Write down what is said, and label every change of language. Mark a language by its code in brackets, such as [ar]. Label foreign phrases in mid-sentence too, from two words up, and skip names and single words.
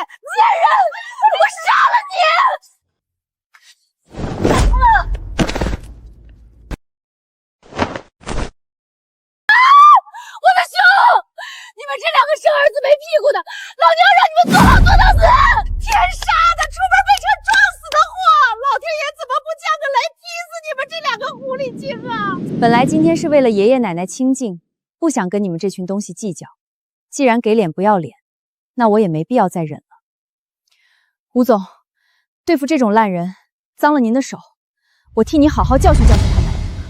[zh] 贱人！我杀了你！我的胸！你们这两个生儿子没屁股的，老娘让你们做老做到死！天杀的，出门被车撞死的祸！老天爺怎么不降個雷劈死你们这兩個狐狸精啊！本來今天是為了爺爺奶奶清靜，不想跟你們這群東西計較。既然給臉不要臉，那我也沒必要再忍了。吳總，對付這種爛人，髒了您的手，我替你好好教訓教訓他們。